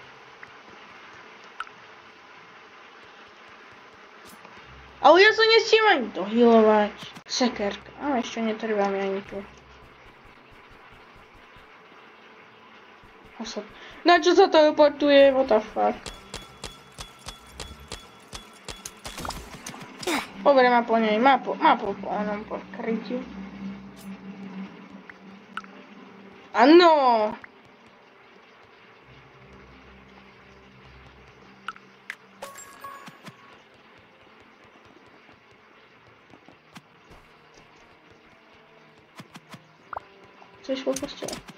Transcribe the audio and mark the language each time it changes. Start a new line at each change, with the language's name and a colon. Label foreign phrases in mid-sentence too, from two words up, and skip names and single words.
Slovak: Ale ja sa nechcem ani dohealovať. Sekerka, ale ešte netrvá mi ani tu. Na čo sa teleportuje?
English: What the fuck?
Slovak: Dobre, má po nej, má po onom pokrytiu. Áno! Chceš po postele?